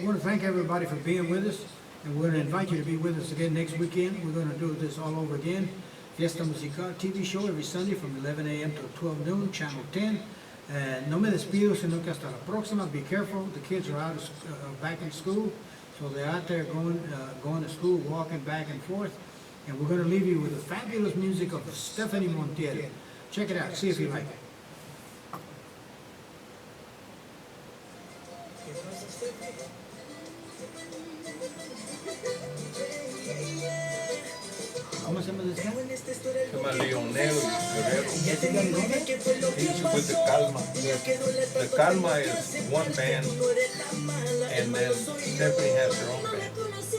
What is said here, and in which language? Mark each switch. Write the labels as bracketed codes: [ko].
[en] We want to thank everybody for being with us, and we're going to invite you to be with us again next weekend. We're going to do this all over again. Fiesta Musical TV show every Sunday from 11 a.m. to 12 noon, Channel 10. [es] And no me despido, sino que hasta la próxima. [en] Be careful. The kids are out back in school, so they're out there going to school, walking back and forth. And we're going to leave you with the fabulous music of Stephanie Montiel. Check it out. See if you like it. [es] ¿Cómo se llama [en] this guy? [es] Se llama Leonel Guerrero. [en] He's with the Calma. The Calma is one band, and then Stephanie has her own band.